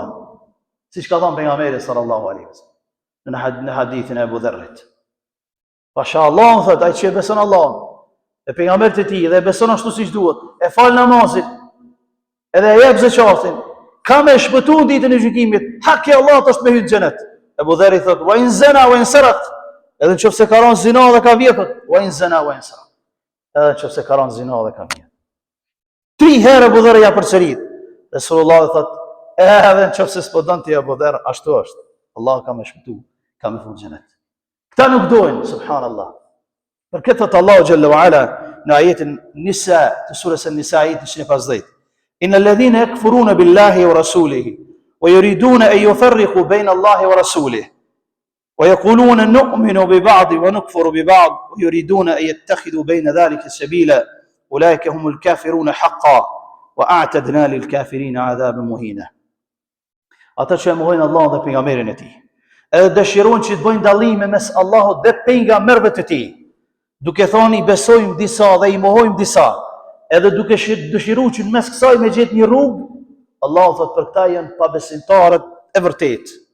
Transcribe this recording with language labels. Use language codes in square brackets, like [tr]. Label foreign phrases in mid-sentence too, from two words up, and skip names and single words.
[sq] Siç ka thënë pejgamberi [ar] صلى الله عليه وسلم [sq] në hadithin e Abu Dharrit. Pasha Allah thot ai që beson Allah, e pejgamberët e tij dhe beson ashtu siç duhet, e fal namazin, edhe e jep zakatin, ka me shpëtuar ditën e gjykimit. Hak I Allahut është me hyrë në xhenet. [ar] Abu Dharri thot وإن زنى وإن سرق. [sq] Edhe nëse ka rënë zina dhe ka vjedhur, [ar] وإن زنى وإن سرق. [sq] Edhe nëse ka rënë zina dhe ka vjedhur. 3 herë Abu Dharri ja përsërit. Resulullah thot, edhe nëse s'po don ti Abu Dharr, ashtu është. Allah ka me shpëtuar, ka me fut në xhenet. Këta nuk dojnë, subhanallah. Për këtë thot Allahu [ar] جل وعلا [sq] në ajetin Nisa të surës An-Nisa ajetin 150. [ar] إن الذين يكفرون بالله ورسله ويريدون أن يفرقوا بين الله ورسله ويقولون نؤمن ببعض ونكفر ببعض ويريدون أن يتخذوا بين ذلك سبيلا أولئك هم الكافرون حقا وأعتدنا للكافرين عذابا مهينا. [sq] Ata që mohojnë Allahun dhe pejgamberin e tij, edhe dëshirojnë që të bëjnë dallime mes Allahut dhe pejgamberëve të tij, duke thonë I besojmë disa dhe I mohojmë disa, edhe duke dëshiruar që në mes kësaj me gjetë një rrugë, Allahu thot për këta janë pabesimtarët e vërtetë.